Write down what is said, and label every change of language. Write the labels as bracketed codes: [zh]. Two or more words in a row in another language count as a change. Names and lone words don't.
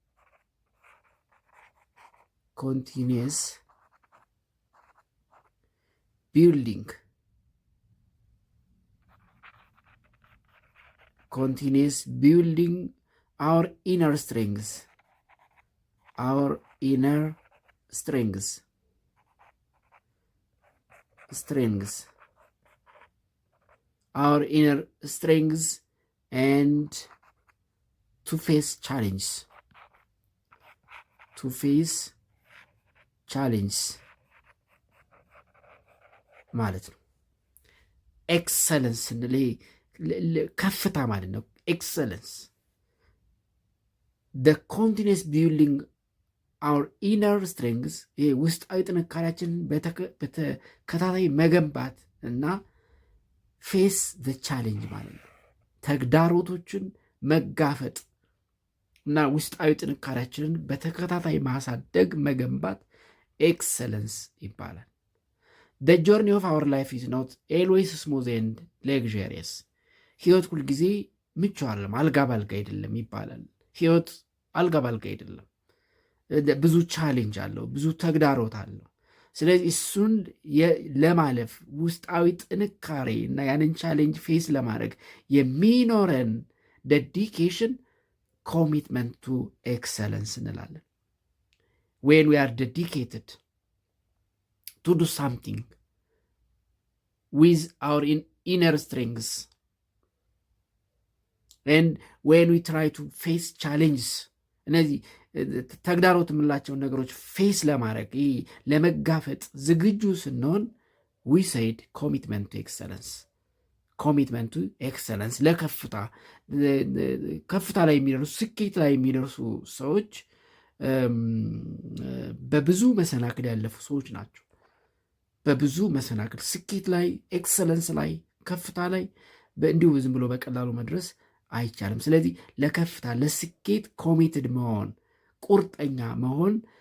[en] our inner strengths our inner strengths and to face challenges [am] ማለት ነው። ኤክሰለንስ ስንል ከፍታ ማለት ነው። ኤክሰለንስ [en] the continuous building our inner strengths [am] ይሄ ውስጣዊ ጥንካሬያችንን በተከታታይ መገንባት እና ፌስ [en] the challenge [am] ማለት ነው። ተግዳሮቶችን መጋፈጥ እና ውስጣዊ ጥንካሬያችንን በተከታታይ ማሳደግ መገንባት ኤክሰለንስ ይባላል። [en] the journey of our life is not always smooth and luxurious [am] ህይወት ሁልጊዜ ምቹ አይደለም፣ አልጋ ባልጋ አይደለም ይባላል። ህይወት አልጋ ባልጋ አይደለም፣ ብዙ ቻሌንጅ አለው፣ ብዙ ተግዳሮት አለው። ስለዚህ እሱን ለማለፍ ውስጣዊ ጥንካሬ እና ያንን ቻሌንጅ ፌስ ለማድረግ የሚኖረን [en] dedication commitment to excellence [am] እንላለን። [en] when we are dedicated to do something with our inner strengths and when we try to face challenges [am] እነዚህ ተግዳሮት የምንላቸውን ነገሮች ፌስ ለማድረግ ለመጋፈጥ ዝግጁ ስንሆን [en] we said commitment to [am] excellence ለከፍታ ላይ የሚደርሱ ስኬት ላይ የሚደርሱ ሰዎች በብዙ መሰናክል ያለፉ ሰዎች ናቸው። በብዙ መሰናክል ስኬት ላይ፣ ኤክሰለንስ ላይ፣ ከፍታ ላይ እንዲሁ ዝም ብሎ በቀላሉ መድረስ አይቻልም። ስለዚህ ለከፍታ ለስኬት ኮሚትድ መሆን፣ ቁርጠኛ መሆን